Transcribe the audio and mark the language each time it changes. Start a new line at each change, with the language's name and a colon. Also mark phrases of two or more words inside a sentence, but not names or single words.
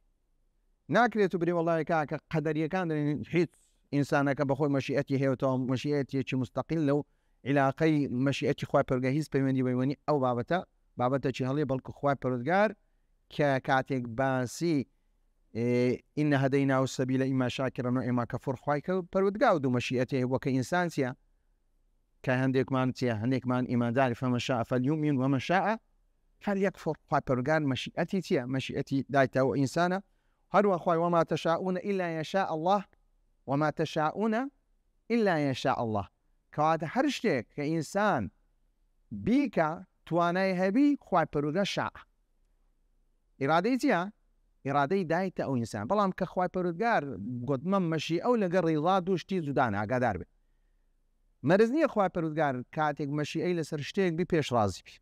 Central Kurdish: ناکرێت و بری وەڵای کاکە قەدەریەکان دەڵێن هیچ ئینسانەکە بەخۆی مەشیئەتی هەیەتەوە، مەشیئەتێکی مستەقیل لەو عیلاقەی مەشیئەتی خوای پەروەردگار هیچ پەیوەندی بەیوەنی ئەو بابەتە هەڵێ، بەڵکو خوای پەروەردگار کە کاتێک باسی
Arabic: إن هديناه السبيل إما شاكرا وإما كفور
Central Kurdish: خوای پەروەردگار و دوو مەشیئەتێ وەکە ئینسان چیە؟ کە هەندێکمان چیە؟ هەندێکمان ئیمانداری
Arabic: فمن شاء فليؤمن ومن شاء فليكفر.
Central Kurdish: خوای پەروەردگار مەشیئەتی چیە؟ مەشیئەتی دایتەوە ئینسانە. هەروە خوای
Arabic: وما تشاءون إلا يشاء الله، وما تشاءون إلا يشاء الله.
Central Kurdish: کەواتە هەر شتێک کە ئینسان بیکە توانای هەبی خوای پەروەردگار شاء. ئیرادەی چیە؟ ئیرادەی دایتە ئەو ئینسان. بەڵام کە خوای پەروەردگار گوتمە مەشیئە و لەگەڵ ڕیڵا دوو شتی جودانە، ئاگادار بێت. مەرج نییە خوای پەروەردگار کاتێک مەشیئەی لەسەر شتێک بی پێش ڕازی بی.